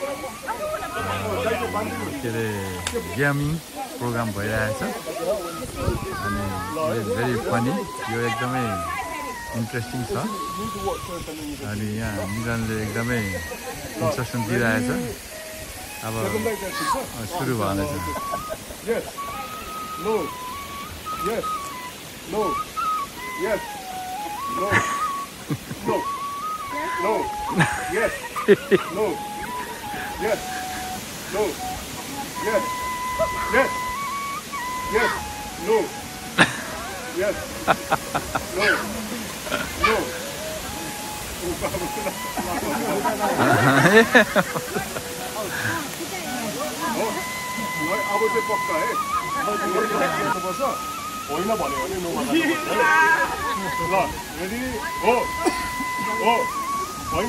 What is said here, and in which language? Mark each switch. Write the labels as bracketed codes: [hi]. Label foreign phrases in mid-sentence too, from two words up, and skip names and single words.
[ne] के अरे [en] gaming program [ne] भइरहेछ अनि [en] very funny [ne] यो एकदमै इन्ट्रेस्टिङ छ अनि यहाँ मिलनले एकदमै इन्स्ट्रक्सन दिइरहेछ अब सुरु भएछ [en] Yes. No. Yes. No. Yes. No. No. No. Yes. No. Yes. No. Yes. Yes. Yes. No. Yes. No. No. [ne] अब चाहिँ पक्का है गर्नुपर्छ होइन भन्यो भने नो ल रेडी हो हो होइन